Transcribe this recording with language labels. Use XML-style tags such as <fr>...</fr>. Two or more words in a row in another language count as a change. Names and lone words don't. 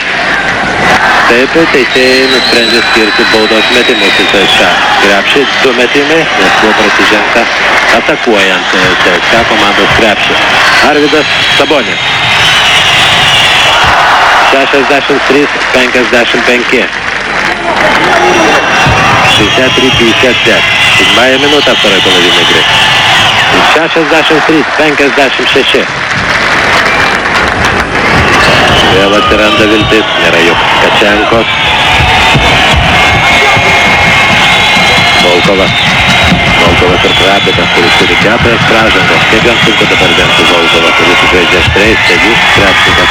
<lt>Taip, teisėjai nusprendė skirti baudos metimus į CSKA krepšį, 2 metimai, nes buvo prasižengta atakuojant CSKA komandos krepšį. Arvydas Sabonis. 63-55. 63-50.</lt> <ru>7 minutę второй половины игры. 63-56.</ru> <lt>Vėl atsiranda viltis, nėra juk Kačenkos. Volkovas ir Krapikas, kuris turi 4 pražangos. Kaip jam sunku dabar dengti Volkovą, kuris žaidžia aštriais, staigus krepšininkas.</lt>